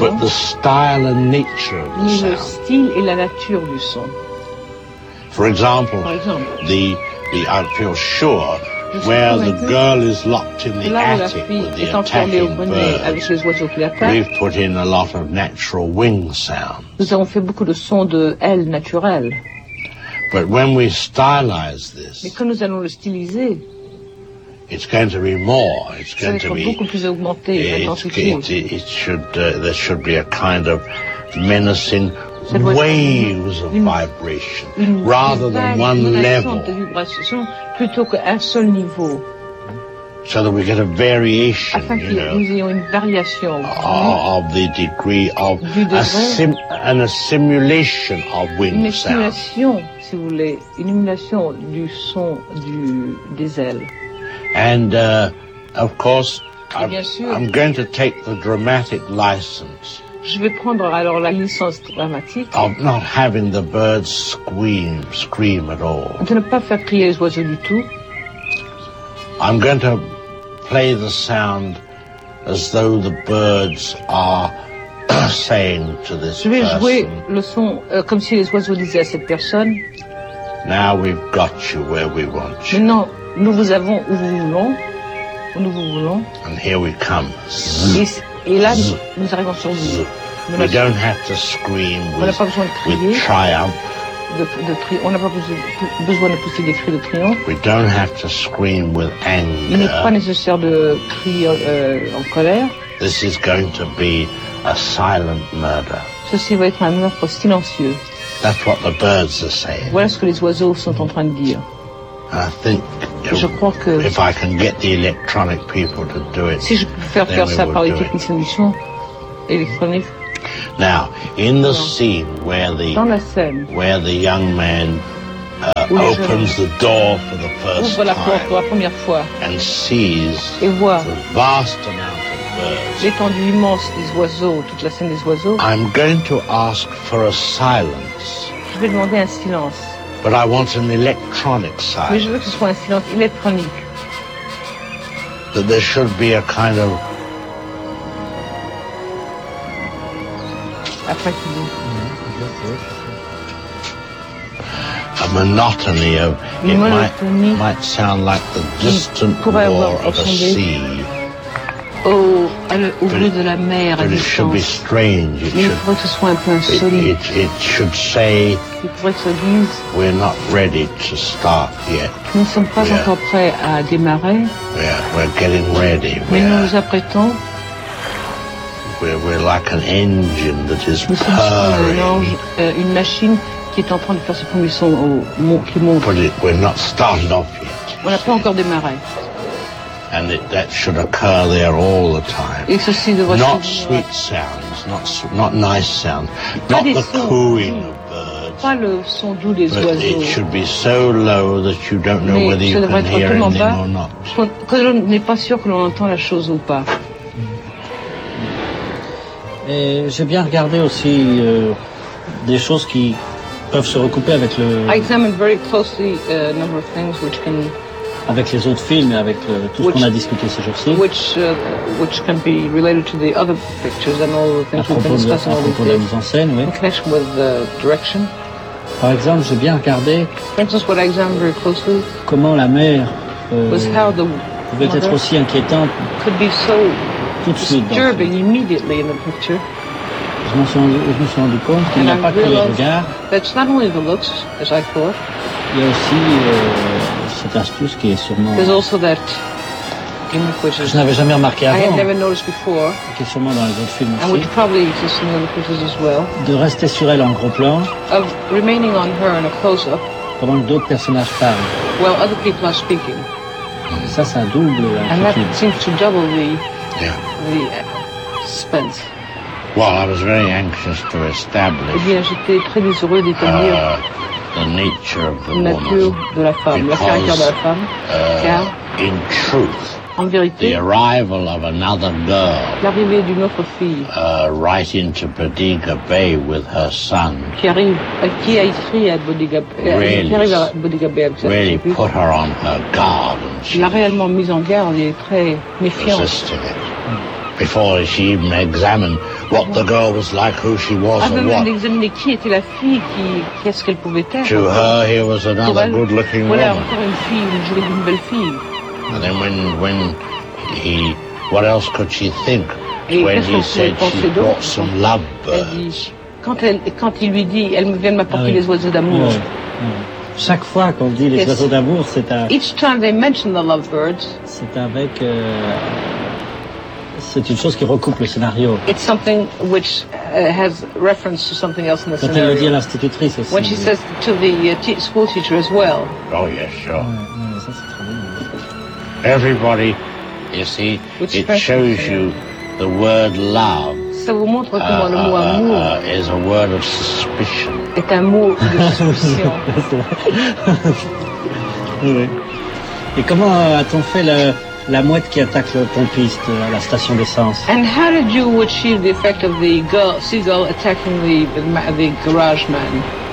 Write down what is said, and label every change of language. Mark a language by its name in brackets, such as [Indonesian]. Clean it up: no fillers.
[English] but the style and nature of the sound. [French] Le style et la nature du son. [English] For example, I feel sure, where the girl is locked in the attic with the attacking birds, we've put in a lot of natural wing sounds. [French] Nous avons fait beaucoup de sons de ailes naturelles. [English] But when we stylize this, [French] mais quand nous allons le styliser, [English] it's going to be more. It's going to be [French] beaucoup plus augmenté. [English] There should be a kind of menacing waves of vibration rather than one level. [French] Plutôt qu'un seul niveau. [English] So that we get a variation, of the degree of a simulation of wind sound. [French] Une simulation, si vous voulez, une simulation du son des ailes. [English] And of course, I'm going to take the dramatic license. [French] Je vais prendre alors la licence dramatique. [English] Of not having the birds scream at all. [French] De ne pas faire crier les oiseaux du tout. [English] I'm going to play the sound as though the birds are saying to this person. [French] Je vais jouer le son comme si les oiseaux disaient à cette personne. [English] Now we've got you where we want you. [French] Maintenant, nous vous avons où vous voulons. [English] And here we come. [French] Et là, nous arrivons sur vous. [English] We don't have to scream with triumph. [French] On n'a pas besoin de pousser des cris de triomphe. [English] We don't have to scream with anger. [French] Il n'est pas nécessaire de crier en colère. [English] This is going to be a silent murder. [French] Ceci va être un meurtre silencieux. [English] That's what the birds are saying. [French] Voilà ce que les oiseaux sont en train de dire. [English] I think [French] je crois que [English] if I can get the electronic people to do it, [French] si je peux faire ça par les techniciens du son électronique. [English] Now, in the scene where the young man opens the door for the first [French] ouvre la porte [English] time [French] la première fois [English] and sees [French] et voit [English] the vast amount of birds, [French] l'étendue immense des oiseaux, toute la scène des oiseaux, [English] I'm going to ask for a silence. [French] Je vais demander un silence. [English] But I want an electronic silence. [French] Mais je veux que ce soit un silence électronique. [English] That there should be a kind of a monotony of it might sound like the distant roar of a sea. [French] Au bruit de la mer. [English] But it should be strange. It should say we're not ready to start yet. [French] Nous ne sommes pas encore prêts à démarrer. [English] We're getting ready. [French] Mais nous nous apprêtons. [English] We're like an engine that is purring. [French] Une machine qui est en train de faire ses premiers sons qui monte. [English] We're not started off yet. [French] On n'a pas encore démarré. [English] And that should occur there all the time. [French] Et ceci devrait [English] not sweet sounds, not nice sounds, [French] pas [English] not the [French] sons, [English] cooing of birds. [French] Pas le son doux des [English] but [French] oiseaux. [English] It should be so low that you don't know [French] mais [English] whether you can hear anything [French] bas, [English] or not. [French] Que l'on n'est pas sûr que l'on entend la chose ou pas. Et j'ai bien regardé aussi des choses qui peuvent se recouper avec le. [English] I examined very closely a number of things which can. [French] Avec les autres films et avec tout ce qu'on a discuté ces jours-ci. [English] Which can be related to the other pictures and all the things we've been discussing. [French] À propos de la mise en scène, oui. [English] In connection with the direction. [French] Par exemple, j'ai bien regardé. [English] For instance, what I examined very closely. [French] Comment la mer [English] was how the [French] pouvait être aussi inquiétante. [English] Could be so. [French] Tout de suite [English] disturbing immediately in the picture. [French] Je me suis rendu compte qu'il n'y a pas que les regards. [English] That's not only the looks, as I thought. [French] Il y a aussi cette astuce qui est sûrement. [English] There's also that in which [French] je n'avais jamais remarqué avant. [English] I had never noticed before. [French] Qui est sûrement dans les autres films aussi. [English] And which probably exists in other pictures as well. [French] De rester sur elle en gros plan. [English] Of remaining on her in a close-up. [French] Pendant que d'autres personnages parlent. [English] While other people are speaking. [French] Ça, c'est un double. [English] And that seems to double the. Yeah. The suspense. Well, I was very anxious to establish [French] j'étais très désireux d'établir [English] the nature of the [French] nature [English] woman [French] de la femme, [English] because, [French] la femme, car [English] in truth, [French] En vérité, [English] the arrival of another girl, [French] l'arrivée d'une autre fille, [English] right into Bodega Bay with her son, [French] qui arrive à Bodega Bay, [English] put her on her guard, and she [French] l'a réellement mise en garde et est très méfiante. [English] Before she even examined what the girl was like, who she was, [French] avant [English] and what. [French] Avant d'examiner qui était la fille, qu'est-ce qu'elle pouvait être. [English] To her, he was another good-looking [French] voilà, [English] woman. [French] Voilà, une fille, une jolie, une belle fille. [English] And then when he, what else could she think [French] et [English] when he said she brought some lovebirds? [French] Quand il lui dit, elle vient m'apporter les oiseaux d'amour. [English] Yeah. [French] Chaque fois qu'on dit les oiseaux d'amour, c'est un. [English] Each time they mention the lovebirds. [French] C'est avec. C'est une chose qui recoupe le scénario. [English] It's something which has reference to something else in the [French] quand [English] scenario. [French] Quand elle le dit à l'institutrice aussi. [English] When she says to the school teacher as well. Oh yes, yeah, sure. [French] Ouais, ça c'est très bien. [English] Everybody, you see, it shows you the word love. [French] Ça vous montre comment le mot amour [English] is a word of suspicion. [French] Est un mot de suspicion. Oui. Et comment a-t-on fait la mouette qui attaque le pompiste à la station d'essence? [English] And how did you achieve the effect of the girl, seagull attacking the garage man?